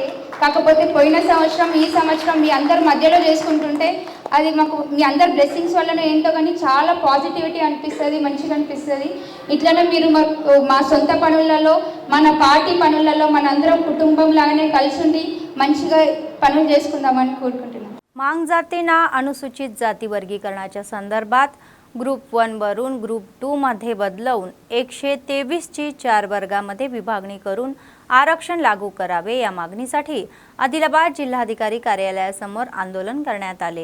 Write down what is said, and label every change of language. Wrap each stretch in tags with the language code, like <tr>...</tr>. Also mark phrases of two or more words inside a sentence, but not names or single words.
<te>కాకపోతే పోయిన సంవత్సరం ఈ సంవత్సరం మీ అందరి మధ్యలో చేసుకుంటుంటే అది మాకు మీ అందరి బ్లెస్సింగ్స్ వల్లనే ఏంటో కానీ చాలా పాజిటివిటీ అనిపిస్తుంది, మంచిగా అనిపిస్తుంది. ఇట్లనే మీరు మా సొంత పనులలో, మన పార్టీ పనులలో మనందరం కుటుంబం లాగానే కలిసి ఉండి మంచిగా पनुल చేసుకుందామని కోరుకుంటున్నాను.</te> <mr>मांग जातींना अनुसूचित जाती वर्गीकरणाच्या संदर्भात ग्रुप 1 वरून ग्रुप 2 मध्ये बदलवून 123 ची 4 वर्गामध्ये विभागणी करून आरक्षण लागू करावे या मागणीसाठी आदिलाबाद जिल्हाधिकारी कार्यालयासमोर आंदोलन करण्यात आले.</mr>